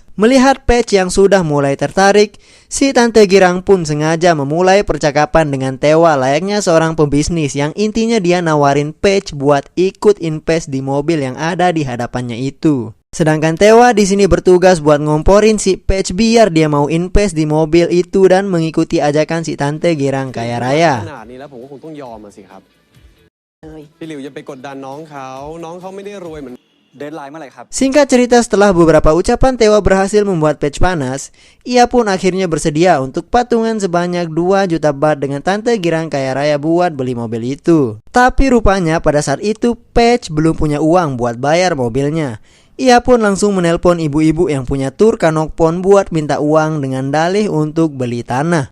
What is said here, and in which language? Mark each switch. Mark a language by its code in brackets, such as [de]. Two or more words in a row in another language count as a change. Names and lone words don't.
[id] Melihat Patch yang sudah mulai tertarik, si tante girang pun sengaja memulai percakapan dengan Tewa layaknya seorang pembisnis yang intinya dia nawarin Patch buat ikut invest di mobil yang ada di hadapannya itu. Sedangkan Tewa di sini bertugas buat ngomporin si Patch biar dia mau invest di mobil itu dan mengikuti ajakan si tante girang kaya raya. [th] ขนาดนี้แล้วผมก็คงต้องยอมสิครับพี่หลิวอย่าไปกดดันน้องเขาไม่ได้รวยเหมือน เดดไลน์เมื่อไหร่ครับ [id] Singkat cerita, setelah beberapa ucapan Tewa berhasil membuat Patch panas, ia pun akhirnya bersedia untuk patungan sebanyak 2 juta baht dengan tante girang kaya raya buat beli mobil itu. Tapi rupanya pada saat itu Patch belum punya uang buat bayar mobilnya. Ia pun langsung menelpon ibu-ibu yang punya tur Kanokpon buat minta uang dengan dalih untuk beli tanah.